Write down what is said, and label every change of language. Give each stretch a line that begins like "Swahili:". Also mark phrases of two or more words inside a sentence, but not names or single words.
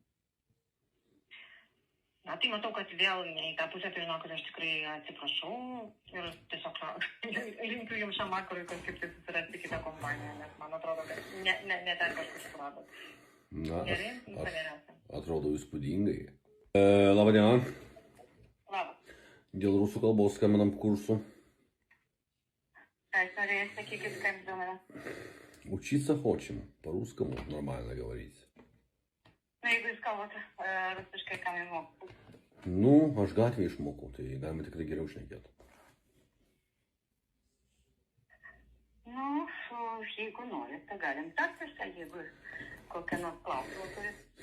Lithuanian: Na, tai matau, kad vėl ne į tą pusę, tai žinau, kad aš tikrai atsiprašau ir tiesiog linkiu jums šiam vakarui kažkaip tai susirasti kitą kompaniją, nes man atrodo, kad ne ten kažkur suradot. Na, Gerai, geriausia. atrodo įspūdingai. Labą dieną. Labas. Dėl rusų kalbos skambinam kursų. Ką jūs norėjai sakyti, kaip domina?
Russian: Учиться хочем, по-русскому нормально говорить.
Lithuanian: Na, jeigu jūs kalbate rusiškai, kam jį moku? Nu, aš gatvėje išmokau, tai galima tikrai geriau šnekėti. Nu, jeigu norit, tai galim tartis, jeigu kokią nors klausimą turit.